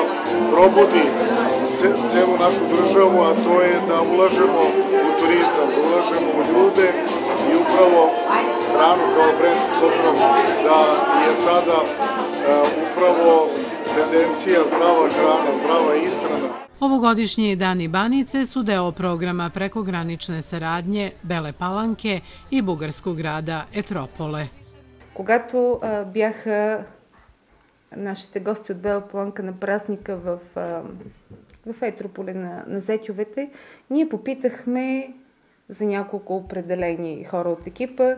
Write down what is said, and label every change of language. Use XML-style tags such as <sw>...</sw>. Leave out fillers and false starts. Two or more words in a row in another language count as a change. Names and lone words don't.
<sr>probudi celu našu državu, a to je da ulažemo u turizam, upravo hranu kao brend, s obzirom da je sada upravo tendencija zdrava hrana, zdrava ishrana. Ovogodišnji Dani Banice su deo programa prekogranične saradnje Бела Паланка и бугарскog града Етрополе.</sr> <bg>Когато бяха нашите гости от Бела Паланка на празника в Етрополе на зетьовете, ние попитахме за няколко определени хора от екипа.</bg>